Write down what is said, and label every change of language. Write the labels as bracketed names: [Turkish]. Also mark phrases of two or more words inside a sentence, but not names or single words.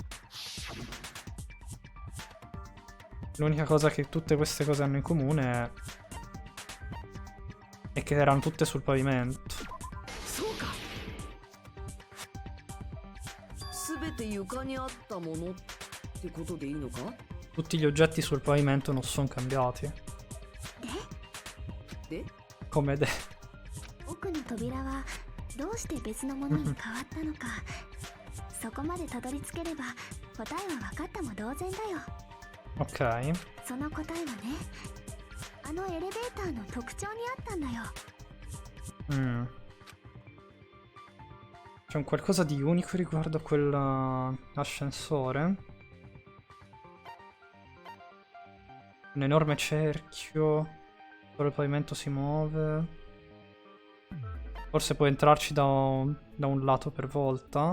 [Italian] L'unica cosa che tutte queste cose hanno in comune è che erano tutte sul pavimento. Tutti gli oggetti sul pavimento non sono cambiati. Come de? [Japanese] 奥の扉はどうして別のものに変わったのか、 そこまでたどり着ければ答えは分かったも同然だよ。 Ok. その答えはね、あのエレベーターの特徴にあったんだよ。 [Italian] C'è un qualcosa di unico riguardo a quell'ascensore? Un enorme cerchio. Solo il pavimento si muove. Forse può entrarci da un lato per volta?